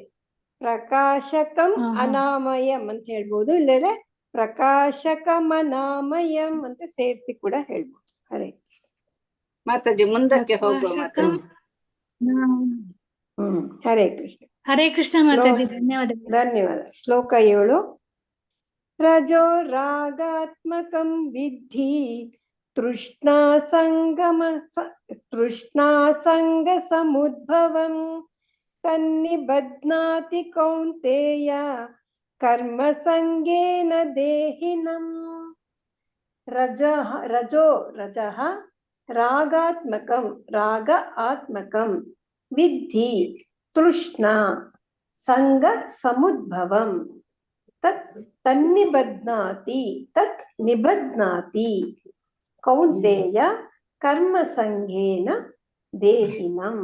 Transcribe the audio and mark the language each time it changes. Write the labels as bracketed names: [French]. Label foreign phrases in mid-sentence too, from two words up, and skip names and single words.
[Sanskrit] ಪ್ರಕಾಶಕಂ ಅನಾಮಯಂ [Kannada] ಅಂತ ಹೇಳ್ಬೋದು, ಇಲ್ಲದೆ ಪ್ರಕಾಶಕಮನಾಮಯಂ ಅಂತ ಸೇರಿಸಿ ಕೂಡ ಹೇಳ್ಬೋದು. ಹರೇ ಕೃಷ್ಣ. ಮಾತಾಜಿ ಮುಂದಕ್ಕೆ ಹೋಗುವ ಮಾತಾಜಿ. ಹರೇ ಕೃಷ್ಣ. ಹರೇ ಕೃಷ್ಣ ಮಾತಾಜಿ. ಧನ್ಯವಾದ. ಧನ್ಯವಾದ. ಶ್ಲೋಕ 7. [Sanskrit] ರಜೋ ರಾಗಾತ್ಮಕಂ ವಿದ್ಧಿ ತೃಷ್ಣಾ ಸಂಗ ಸಮುದ್ಭವಂ ತನ್ನಿಬಧ್ನಾತಿ ಕೌಂತೇಯ ಕರ್ಮ ಸಂಗೇನ ದೇಹಿನಂ. ರಜಃ ರಾಗಾತ್ಮಕಂ ರಾಗ ಆತ್ಮಕಂ ವಿದ್ಧಿ ತೃಷ್ಣ ಸಂಗ ಸಮುದ್ಭವಂ ತನ್ನಿಬಧ್ನಾತಿ ತತ್ ನಿಬಧ್ನಾತಿ ಕೌಂತೆಯ ಕರ್ಮ ಸಂಘೇನ ದೇಹಿನಂ.